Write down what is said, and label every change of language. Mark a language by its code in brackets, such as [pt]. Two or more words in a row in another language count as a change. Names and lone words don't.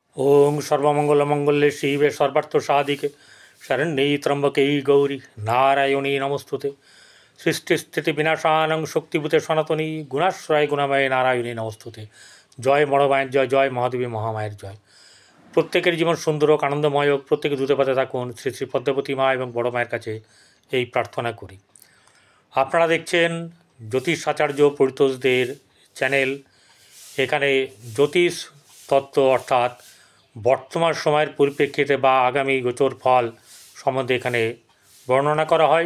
[sa] ओं सर्वमंगलमंगल्ये शिवे सर्वार्थसाधिके शरण्ये त्र्यंबके गौरी नारायणी नमस्तुते। सृष्टि विनाशानं शक्तिभूते सनातनी गुणाश्रय गुणमय नारायणी नमस्तुते। [bn] জয় বড় মায়ের জয়, জয় মহাদেবী মহামায়ের জয়। প্রত্যেকের জীবন সুন্দর হোক, আনন্দময় হোক, প্রত্যেকে দ্রুত পথে থাকুন শ্রী শ্রী পদ্মাবতী মা এবং বড় মায়ের কাছে এই প্রার্থনা করি। আপনারা দেখছেন জ্যোতিষাচার্য পরিতোষদের চ্যানেল। এখানে জ্যোতিষ তত্ত্ব অর্থাৎ বর্তমান সময়ের পরিপ্রেক্ষিতে বা আগামী গোচর ফল সম্বন্ধে এখানে বর্ণনা করা হয়।